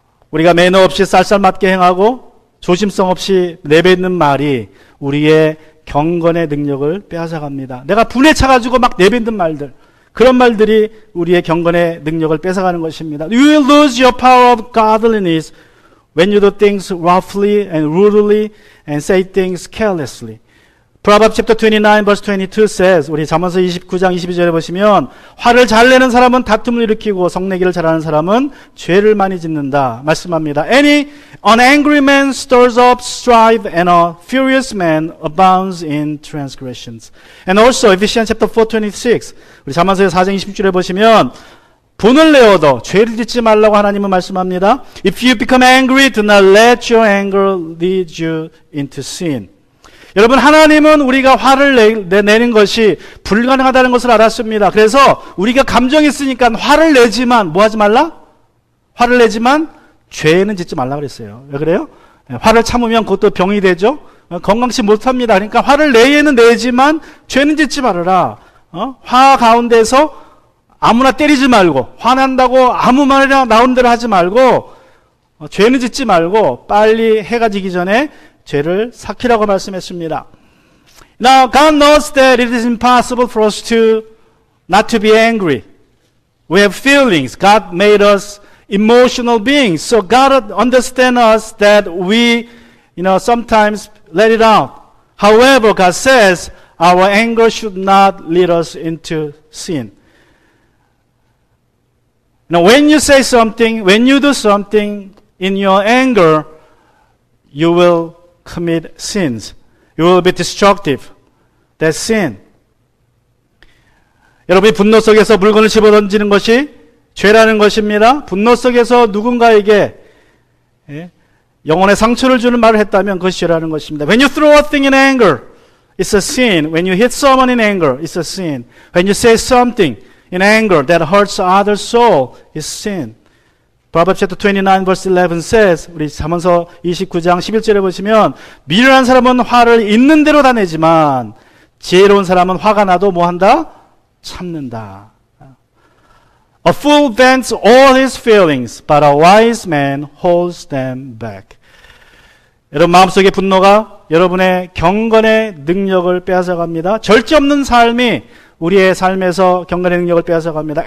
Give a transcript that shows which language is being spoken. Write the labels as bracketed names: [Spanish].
[Korean] 우리가 매너 없이 쌀쌀맞게 행하고 조심성 없이 내뱉는 말이 우리의 경건의 능력을 빼앗아갑니다. 내가 분에 차가지고 막 내뱉는 말들, 그런 말들이 우리의 경건의 능력을 뺏어가는 것입니다. [English] You will lose your power of godliness when you do things roughly and rudely and say things carelessly. Proverbs chapter 29 verse 22 says, [Korean] 우리 잠언서 29장 22절에 보시면 화를 잘 내는 사람은 다툼을 일으키고 성내기를 잘하는 사람은 죄를 많이 짓는다 말씀합니다. [English] An angry man stirs up strife and a furious man abounds in transgressions. And also Ephesians chapter 4:26 [Korean] 우리 잠언서 4장 26절에 보시면 분을 내어도 죄를 짓지 말라고 하나님은 말씀합니다. [English] If you become angry, do not let your anger lead you into sin. [Korean] 여러분, 하나님은 우리가 화를 내는 것이 불가능하다는 것을 알았습니다. 그래서 우리가 감정이 있으니까 화를 내지만 뭐 하지 말라? 화를 내지만 죄는 짓지 말라 그랬어요. 왜 그래요? 화를 참으면 그것도 병이 되죠. 건강치 못합니다. 그러니까 화를 내는 내지만 죄는 짓지 말아라. 화 가운데서 아무나 때리지 말고, 화난다고 아무 말이나 나온 대로 하지 말고, 죄는 짓지 말고 빨리 해가 지기 전에 죄를 삭히라고 말씀했습니다. [English] Now God knows that it is impossible for us to not to be angry. We have feelings. God made us emotional beings. So God understands us that we, sometimes let it out. However, God says our anger should not lead us into sin. Now, when you say something, when you do something in your anger, you will commit sins. You will be destructive. That's sin. [Korean] 여러분이 분노 속에서 물건을 집어던지는 것이 죄라는 것입니다. 분노 속에서 누군가에게 영혼의 상처를 주는 말을 했다면 그것이 죄라는 것입니다. [English] When you throw a thing in anger, it's a sin. When you hit someone in anger, it's a sin. When you say something in anger that hurts other's soul, it's sin. Proverbs chapter 29 verse 11 says, [Korean] 우리 잠언서 29장 11절에 보시면 미련한 사람은 화를 있는 대로 다 내지만 지혜로운 사람은 화가 나도 뭐 한다? 참는다. [English] A fool vents all his feelings, but a wise man holds them back. [Korean] 여러분 마음속의 분노가 여러분의 경건의 능력을 빼앗아갑니다. 절제 없는 삶이 우리의 삶에서 경건의 능력을 빼앗아갑니다.